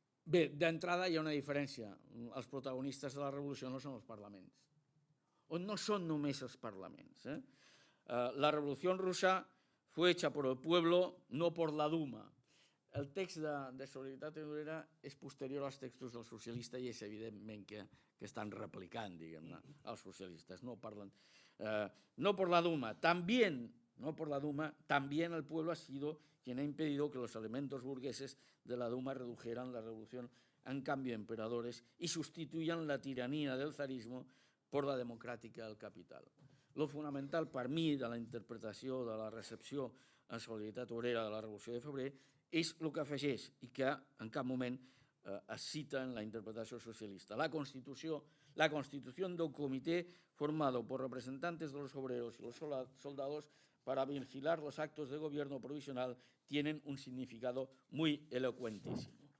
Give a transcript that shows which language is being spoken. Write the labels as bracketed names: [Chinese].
[Catalan] Bé, d'entrada hi ha una diferència. Els protagonistes de la revolució no són els parlaments, o no són només els parlaments. [Spanish] La revolució russa fue hecha por el pueblo, no por la Duma. [Catalan] El text de Solidaritat Obrera és posterior als textos del socialista i és evidentment que estan replicant, diguem-ne, els socialistes. No parlen, [Spanish] no por la Duma. También no por la Duma, también el pueblo ha sido quien ha impedido que los elementos burgueses de la Duma redujeran la revolución en cambio emperadores y sustituyan la tiranía del zarismo por la democràtica del capital. [Catalan] Lo fonamental per mi de la interpretació, de la recepció en solidaritat obrera de la Revolució de Febrer és el que afegeix i que en cap moment es cita en la interpretació socialista. [Spanish] La constitución de un comité formado por representantes de los obreros y los soldados para vigilar los actos de gobierno provisional tienen un significado muy elocuentísimo.